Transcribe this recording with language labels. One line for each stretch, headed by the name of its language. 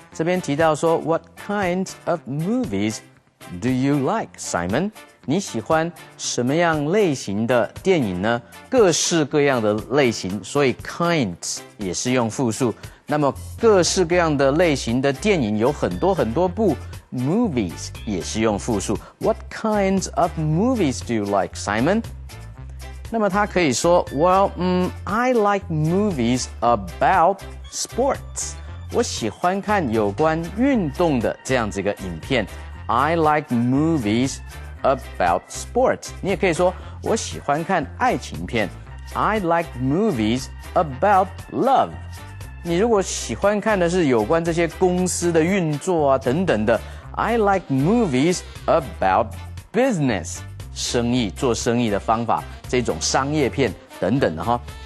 Chinese: 这边提到说
English: ，What kinds of movies do you like, Simon？
Chinese: 你喜欢什么样类型的电影呢？各式各样的类型，所以 kinds 也是用复数。那么各式各样的类型的电影有很多很多部 ，movies 也是用复数。
English: What kinds of movies do you like, Simon？
Chinese: 那么他可以说
English: ，I like movies about sports。
Chinese: 我喜欢看有关运动的这样子一个影片。
English: I like movies about sports。
Chinese: 你也可以说我喜欢看爱情片。
English: I like movies about love。
Chinese: 你如果喜欢看的是有关这些公司的运作啊等等的 ，
English: I like movies about business，
Chinese: 生意做生意的方法，这种商业片等等的哈。